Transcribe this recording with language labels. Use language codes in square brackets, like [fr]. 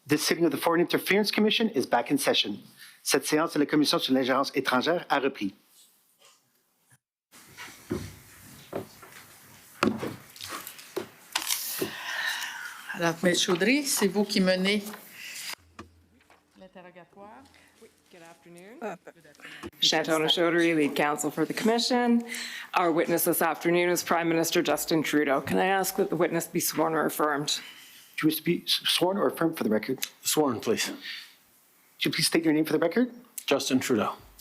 [en] This sitting of the Foreign Interference Commission is back in session. [fr] Cette séance de la Commission sur l'ingérence étrangère a repris. Alors, M. Chaudry, c'est vous qui menez l'interrogatoire. [en] Good afternoon. Shantona Chaudhry, lead counsel for the Commission. Our witness this afternoon is Prime Minister Justin Trudeau. Can I ask that the witness be sworn or affirmed? Do you wish to be sworn or affirmed for the record? Sworn, please. Would you please state your name for the record? Justin Trudeau.